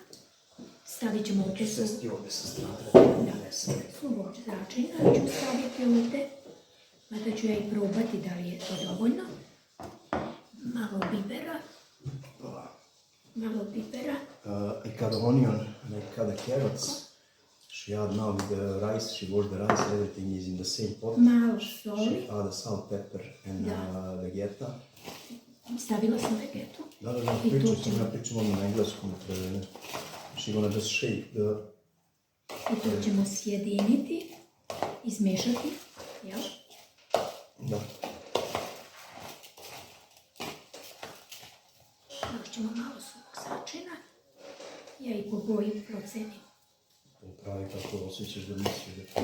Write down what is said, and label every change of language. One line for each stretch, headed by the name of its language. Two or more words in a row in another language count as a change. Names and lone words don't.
Serbian: Stavit ćemo ovdje Sesti ovdje sa strane. Da, suvog začina ću staviti ovdje. Mada ću ja i probati da li je to dovoljno. Malo bibera. Malo bibera.
English: I kada onion, like kada carrots, she add now with the rice, she wash the rice, everything is in the same pot.
Serbian: Malo
English: She
Serbian: soli.
English: add salt, pepper and
Serbian: Da.
English: vegeta.
Serbian: Stavila sam vegetu. Da, I tu pričam ćemo- ja pričam ono na engleskom.
English: She gonna just shake the...
Serbian: I to ćemo sjediniti, izmešati. Jel? Da. Još ćemo malo suvog začina. Ja i po boji procenim. Pravi kako osjećaš da misliš da